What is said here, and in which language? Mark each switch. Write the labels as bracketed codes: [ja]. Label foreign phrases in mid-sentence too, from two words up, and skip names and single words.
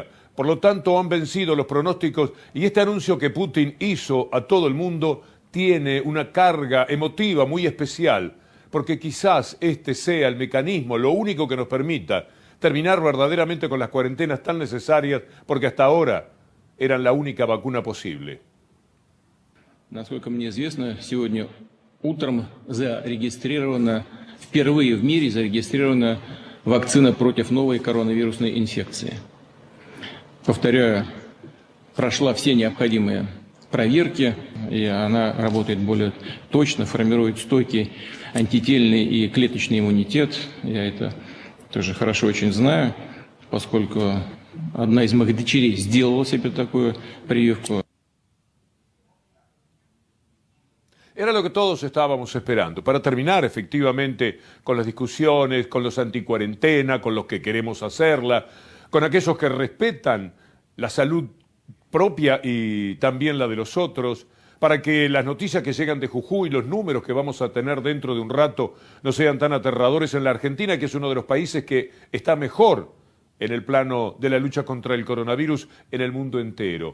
[es] Por lo tanto, han vencido los pronósticos y este anuncio que Putin hizo a todo el mundo tiene una carga emotiva muy especial, porque quizás este sea el mecanismo, lo único que nos permita terminar verdaderamente con las cuarentenas tan necesarias, porque hasta ahora eran la única vacuna posible. [ru] Насколько мне известно, сегодня утром впервые в мире зарегистрирована вакцина против новой коронавирусной инфекции. Повторяю, прошла все необходимые проверки, и она работает более точно, формирует стойкий антительный и клеточный иммунитет. Я это тоже хорошо очень знаю, поскольку одна из моих дочерей сделала себе такую прививку. [es] Era lo que todos estábamos esperando, para terminar efectivamente con las discusiones, con los anticuarentena, con los que queremos hacerla, con aquellos que respetan la salud propia y también la de los otros, para que las noticias que llegan de Jujuy, los números que vamos a tener dentro de un rato, no sean tan aterradores en la Argentina, que es uno de los países que está mejor en el plano de la lucha contra el coronavirus en el mundo entero.